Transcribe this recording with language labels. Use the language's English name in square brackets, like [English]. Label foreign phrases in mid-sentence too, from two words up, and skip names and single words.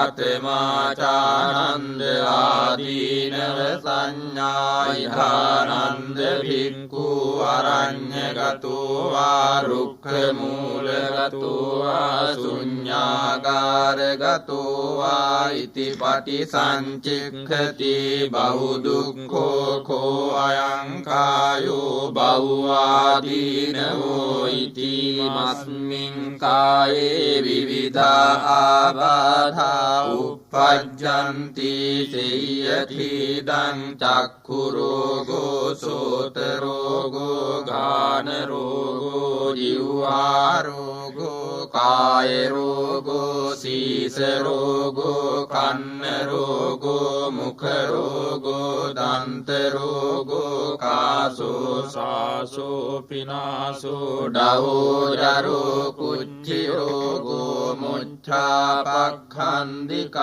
[Pali] කතමාචානන්ද ආදීනව සංඥා ඉධානන්ද භික්ඛු අරඤ්ඤගතෝ වා රුක්ඛමූලගතෝ වා ශුඤ්ඤාකාරගතෝ වා ඉති පටිසංචික්ඛති බහුදුක්ඛෝ කෝ අයං කායෝ බහුආදීනවෝ ඉති මස්මින් කායේ විවිධා ආබාධා උප්පජ්ජන්ති සේයතිදං චක්ඛු රෝගෝ සෝත රෝගෝ ගාන රෝගෝ जिह्वा रोगो काय रोगो शीस रोगो कन्न रोगो मुख रोगो दंत रोगो कासो सासो पिनासो डवो जरो कुच्छि रोगो मुच्छा पखंदिका